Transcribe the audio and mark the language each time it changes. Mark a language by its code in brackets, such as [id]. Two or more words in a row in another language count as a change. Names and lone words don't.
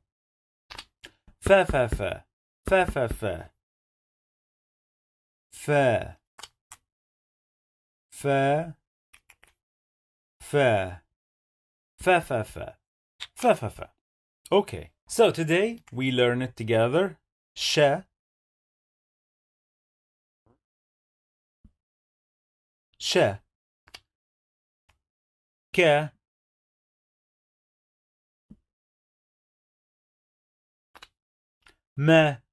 [en] Fa fa fa. Fa fa fa. Fa. Fa. Fa. Fa fa fa. Fa fa fa. Okay, so today we learn it together. Sha. Sha. Ka. Ma.